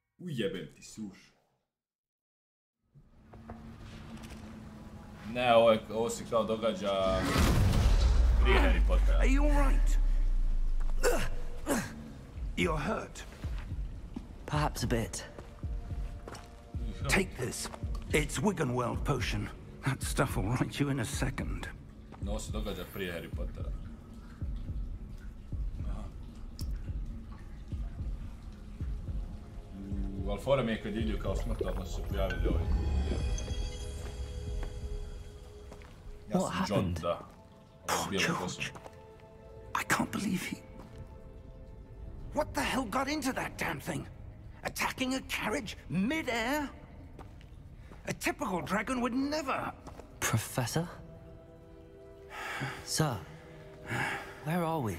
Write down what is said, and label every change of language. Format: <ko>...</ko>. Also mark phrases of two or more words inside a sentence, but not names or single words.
<hr>Ujebem ti suš. Ne, ovo se kao događa prije Harry Pottera.</hr> <en>Are you all right? You're hurt. Perhaps a bit. Take this. It's Wiggenweld potion. That stuff will right you in a second.</en> <hr>No, ovo se događa prije Harry Pottera. Ali fora mi je kad idu kao smrt, odmah su se pojavili ovi. Ja sam John, da.</hr> <en>Poor George. I can't believe he... What the hell got into that damn thing? Attacking a carriage mid-air? A typical dragon would never... Professor? Sir, where are we?</en>